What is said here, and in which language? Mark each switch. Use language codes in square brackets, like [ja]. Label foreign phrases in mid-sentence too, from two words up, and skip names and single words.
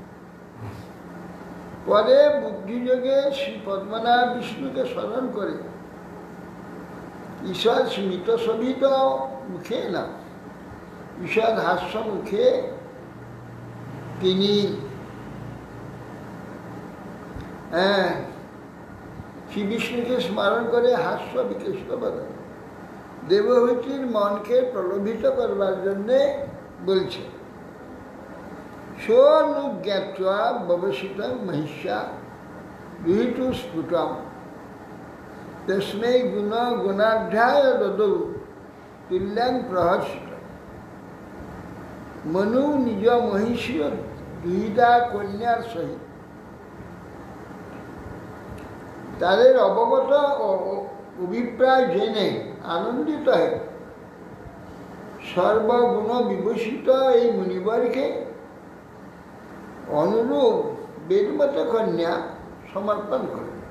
[bn] পরে বুদ্ধিযোগে শ্রী পদ্মনাভ বিষ্ণুকে স্মরণ করে ঈষৎ স্মিত শোভিত মুখে না, ঈষৎ হাস্য মুখে তিনি শ্রী বিষ্ণুকে স্মরণ করে হাস্য বিকশিত বলেন, দেবহূতির মনকে প্রলোভিত করবার জন্যে বলছে। [sa] সোনুজ্ঞাত্বা ববসিতং মহিষ্যা বিহিতু স্ফুটম তস্मै গুণাঢ্যায় দদৌ তুল্যাং প্রহর্ষিত। [bn] মনু নিজ মহিষীয় দুহিতা কন্যার সহিত তাদের অবগত অভিপ্রায় জেনে আনন্দিত হয় সর্বগুণ বিভূষিত এই মুনিবরকে অনুরূপ বেদমত কন্যা সমর্পণ করে।